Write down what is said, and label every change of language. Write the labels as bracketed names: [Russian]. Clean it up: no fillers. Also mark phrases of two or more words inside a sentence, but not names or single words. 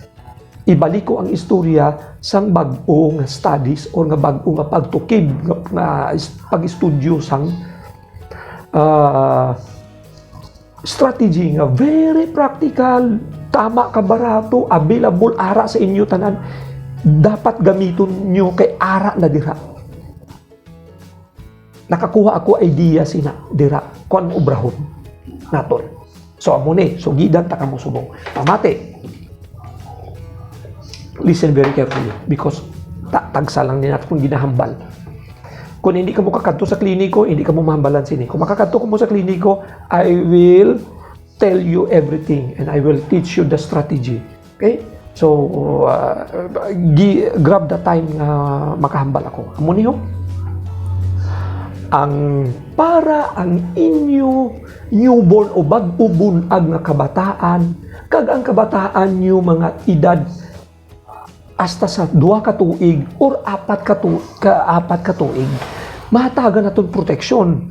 [Hiligaynon] Ibalik ko ang istorya sang bag-o nga studies or nga bag-o nga pagtukib nga pag-estudyo sang strategy nga [English] very practical, [Hiligaynon] tama ka barato, available ara sa inyo tanan, dapat gamiton nyo kay ara na dira. Nakakuha ako idea sina dira kon obrahon naton. So amo ni, so gidan ta kamo subong. Pamati. [English] Listen very carefully because [Hiligaynon] tagsa lang din natin kung ginahambal. Kung hindi ka mo kakadto sa kliniko, hindi ka mo mahambalan sini. Kung makakadto ko mo sa kliniko, [English] I will tell you everything and I will teach you the strategy. Okay? [Hiligaynon] So, [English] grab the time [Hiligaynon] na makahambal ako. Amo niyo? Para ang inyo newborn o bag-o bunag nga kabataan, kag ang kabataan nyo mga edad hasta sa 2 ka tuig or 4 ka tuig, mahatagan naton proteksyon.